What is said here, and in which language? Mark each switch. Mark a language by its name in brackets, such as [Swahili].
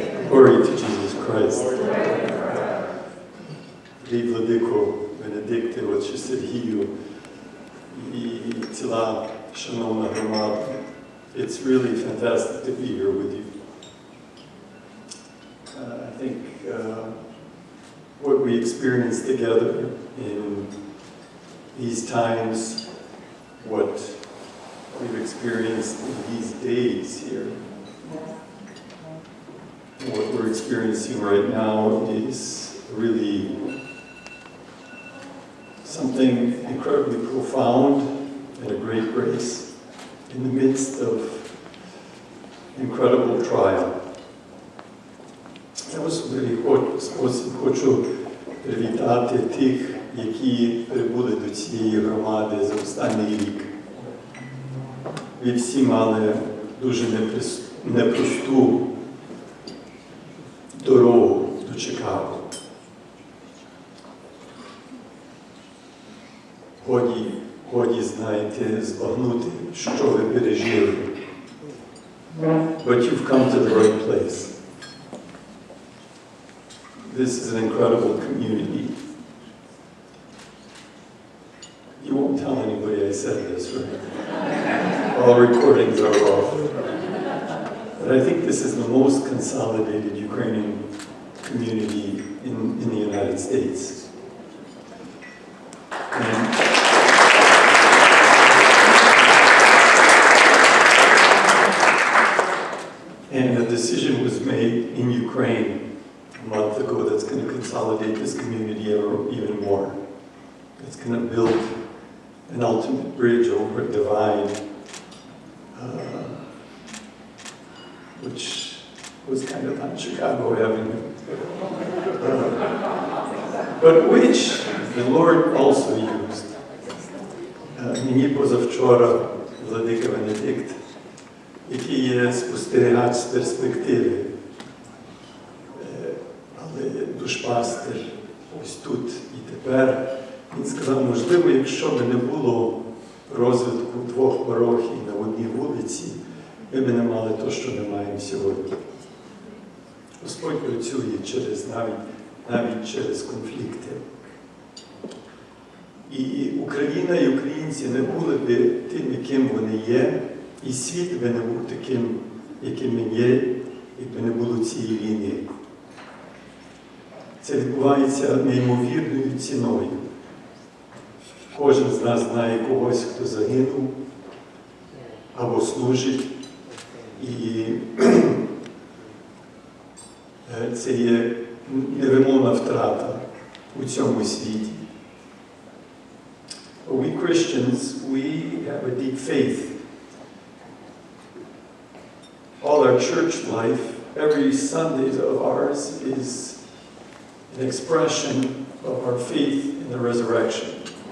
[English] Glory to Jesus Christ! [Ukrainian] Дорогий владико Бенедикте, отче Сергію і ціла шановна громада, [English] it's really fantastic to be here with you. I think what we experience together in these times, what we've experienced in these days here, what we're experiencing right now is really something incredibly profound and a great grace in the midst of incredible trial. [Ukrainian] Я в особливий спосіб хочу привітати тих, які прибули до цієї громади за останній рік. Ви всі мали дуже непросту дорогу до Чикаго. Годі, знаєте, збагнути, що ви пережили. [English] But you've come to the right place. This is an incredible community. You won't tell anybody I said this, right? All recordings are off. But I think this is the most consolidated Ukrainian community in the United States. And a decision was made in Ukraine a month ago that's going to consolidate this community even more. It's going to build an ultimate bridge over a divide, which was kind of on Chicago Avenue, but which the Lord also used. [Ukrainian] Мені позавчора владика Бенедикт, який є спостерігач з перспективи, але душпастер ось тут і тепер, він сказав, можливо, якщо б не було розвитку двох парохій на одній вулиці, ми б не мали те, що ми маємо сьогодні. Господь працює навіть через конфлікти. І Україна і українці не були б тим, яким вони є, і світ би не був таким, яким він є, якби не було цієї війни. Це відбувається неймовірною ціною. Кожен з нас знає когось, хто загинув або служить, і це є невимовна втрата у цьому світі. [English] But we Christians, we have a deep faith. All our church life, every Sunday of ours is an expression of our faith in the resurrection.